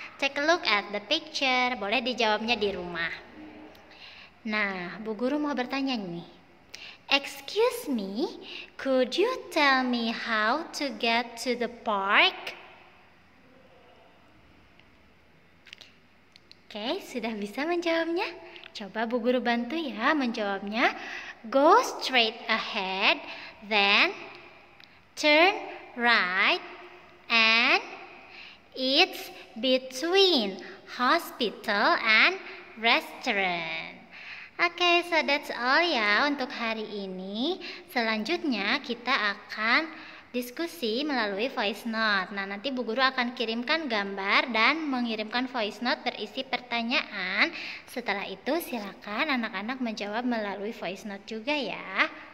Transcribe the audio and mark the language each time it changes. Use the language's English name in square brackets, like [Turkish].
[English] Take a look at the picture. [Indonesian] Boleh dijawabnya di rumah. Nah, Bu Guru mau bertanya nih. [English] Excuse me, could you tell me how to get to the park? [Indonesian] Oke, sudah bisa menjawabnya? Coba Bu Guru bantu ya menjawabnya. [English] Go straight ahead, then turn right, and it's between hospital and restaurant. [Indonesian] Oke, [English] so that's all [Indonesian] ya untuk hari ini. Selanjutnya kita akan diskusi melalui voice note. Nah, nanti Bu Guru akan kirimkan gambar dan mengirimkan voice note berisi pertanyaan. Setelah itu silakan anak-anak menjawab melalui voice note juga ya.